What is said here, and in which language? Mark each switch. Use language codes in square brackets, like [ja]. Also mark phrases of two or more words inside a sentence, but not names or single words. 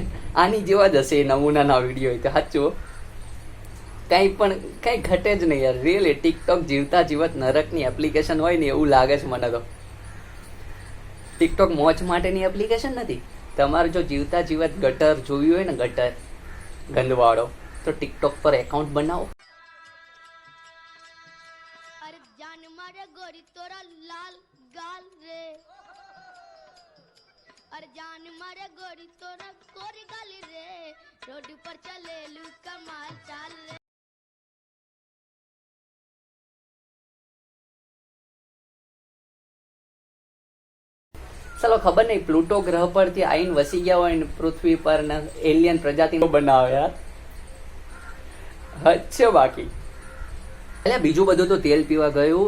[gu] આની જેવા જ હશે એ નમૂનાના વિડીયો. તો સાચું કઈ ઘટે જ નહીં યાર. રિયલી ટિકટોક જીવતા જીવત નરકની એપ્લિકેશન હોય ને એવું લાગે છે મને તો. ટિકટોક મોજ માટેની એપ્લિકેશન નથી. તમારે જો જીવતા જીવત ગટર જોવી હોય ને, ગટર ગંદવાળો, તો ટિકટોક પર એકાઉન્ટ બનાવો. [bho] अरे जान मारे गोरी तोरा लाल गाल रे अरे जान मारे गोरी तोरा गोरी गाल रे रोड पर चले लू कमाल चाल रे [gu] ચાલો ખબર નહીં પ્લુટો ગ્રહ પરથી આઈને વસી ગયા હોય ને પૃથ્વી પર ને એલિયન પ્રજાતિ બનાવે યાર. હદ છે બાકી. એટલે બીજું બધું તો તેલ પીવા ગયું.